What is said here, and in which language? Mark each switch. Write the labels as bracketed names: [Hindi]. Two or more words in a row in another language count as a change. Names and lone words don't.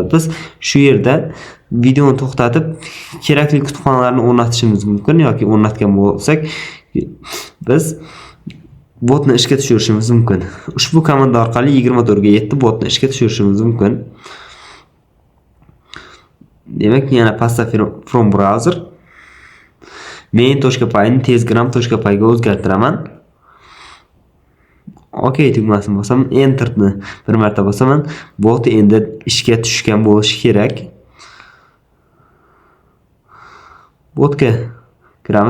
[Uzbek] Biz shu yerda videoni to'xtatib kerakli kutubxonalarni o'rnatishimiz mumkin yoki o'rnatgan bo'lsak biz botni ishga tushirishimiz mumkin. Ushbu komanda orqali 24 ga 7 botni ishga tushirishimiz mumkin. Demak, yana [English] pasta from browser [Uzbek] main.py ni telegram.py ga o'zgartiraman. OK tugmasini bosaman, enter ni bir marta bosaman. Bot endi ishga tushgan bo'lishi kerak. Botga kiramiz.